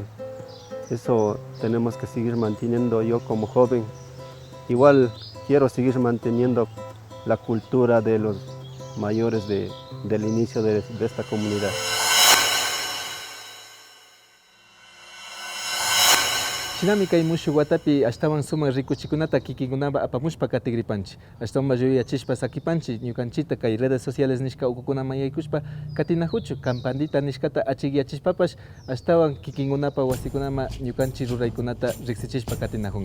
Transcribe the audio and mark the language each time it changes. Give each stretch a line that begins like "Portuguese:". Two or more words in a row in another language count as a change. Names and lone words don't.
Spanish: Eso tenemos que seguir manteniendo yo como joven. Igual quiero seguir manteniendo la cultura de los mayores del inicio de esta comunidad.
Quechua: Shinami kay mushu watapi ashtawan sumak rikuchikunata kikinkunapa apamushpa katigripanchik. Ashtawan yuyachishpa sakipanchik ñukanchita kay
Spanish: redes sociales
Quechua: nishka ukukunaman yaykushpa katinajuchu kampandita nishkata achikyachishpapash ashtawan kikinkunapa wasikunama ñukanchik ruraykunata riksichishpa katinajunqapa.